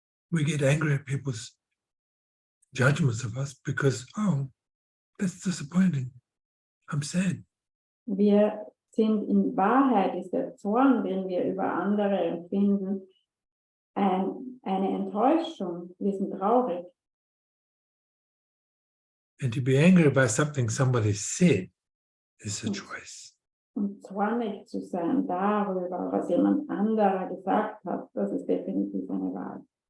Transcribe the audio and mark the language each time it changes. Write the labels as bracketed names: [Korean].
[English] We get angry at people's judgments of us because, oh, that's disappointing. I'm sad. [German] Wir sind in Wahrheit, ist der Zorn, den wir über andere empfinden, eine Enttäuschung. Wir sind traurig. [English] And to be angry about something somebody said is a choice. [German] Und zornig zu sein darüber, was jemand anderer gesagt hat, das ist definitiv eine Wahl.